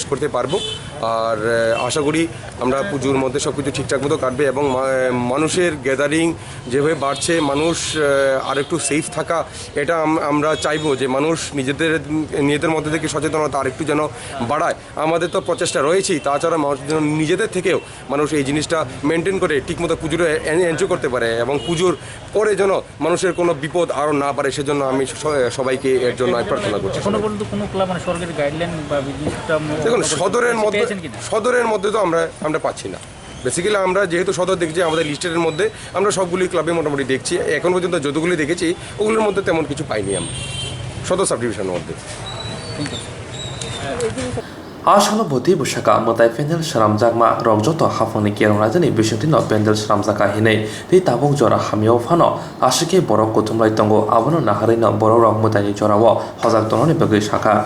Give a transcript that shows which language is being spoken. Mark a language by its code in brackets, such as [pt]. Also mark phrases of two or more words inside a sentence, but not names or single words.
[bn] করতে পারবো আর আশা করি আমরা পুজোর মধ্যে সব কিছু ঠিকঠাক মতো কাটবে এবং মানুষের গ্যাদারিং যেভাবে বাড়ছে মানুষ আর একটু সেফ থাকা এটা আমরা চাইবো যে মানুষ নিজেদের মধ্যে থেকে সচেতনতা আরেকটু যেন বাড়ায় আমাদের তো প্রচেষ্টা রয়েছেই তাছাড়া মানুষ যেন নিজেদের থেকেও মানুষ এই জিনিসটা মেনটেন করে ঠিকমতো পুজোটা এনজয় করতে পারে এবং পুজোর পরে যেন মানুষের কোনো বিপদ আরও না পারে সেজন্য আমি সবাইকে এর জন্য প্রার্থনা করছি দেখুন সদরের মধ্যে তো আমরা পাচ্ছি না বেসিক্যালি আমরা যেহেতু সদর দেখছি আমাদের লিস্টের মধ্যে আমরা সবগুলি ক্লাবে মোটামুটি দেখছি এখন পর্যন্ত যতগুলি দেখেছি ওগুলোর মধ্যে তেমন কিছু পাইনি আমরা সদর [en] sub division [bn] মধ্যে [trp] Asalo boti busaka Mwtai pendel saramjakma rongjoto hafoni kerong rajani bisingti no pendel saramjaka hinei tei tabuk jora hamio phano ashike borok kutumlai tongo abono naharei no borok rok Mwtai ni jorao hojak tononi bagui saka